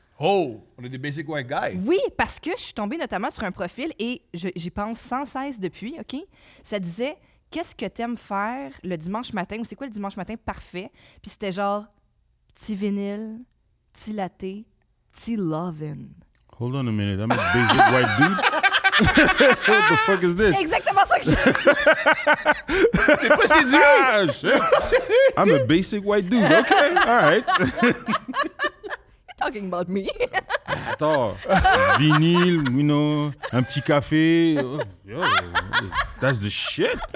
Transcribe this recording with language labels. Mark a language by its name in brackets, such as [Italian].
[French] Oh! On est des [English] basic white guys. [French] Oui, parce que je suis tombée notamment sur un profil et j'y pense sans cesse depuis, OK? Ça disait « Qu'est-ce que t'aimes faire le dimanche matin? » ou « C'est quoi le dimanche matin parfait? » Puis c'était genre « Petit vinyle, petit latte, petit lovin'. » [English] Hold on a minute, I'm a basic white dude. What the fuck is this? [French] C'est exactement ça que j'ai... T'es pas séduit! [English] Ah, shit. I'm a basic white dude. Okay, all right. Talking about me. [French] Attends, vinyle, [English] you know, [French] un petit café. [English] Oh, yo, that's the shit.